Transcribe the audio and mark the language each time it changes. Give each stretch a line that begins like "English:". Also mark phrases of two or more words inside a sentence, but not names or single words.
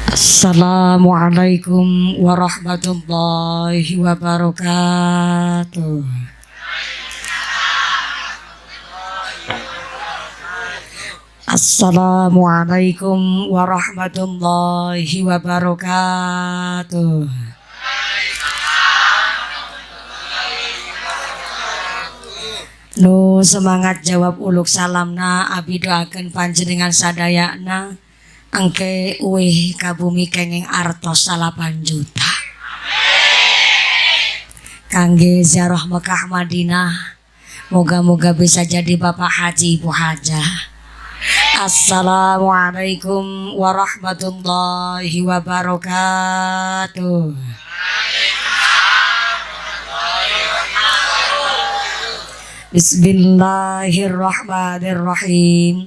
Arabic: السلام عليكم ورحمة الله وبركاته. السلام عليكم ورحمة الله وبركاته.
Sundanese: Nu semangat jawab uluk salamna abi doakeun panjenengan sadayana angke uih kabumi kenging artos 8 juta. Kangge ziarah Mekah Madinah, moga-moga bisa jadi Bapak Haji Ibu Hajah.
Arabic: السلام عليكم ورحمة الله وبركاته. بسم الله الرحمن الرحيم.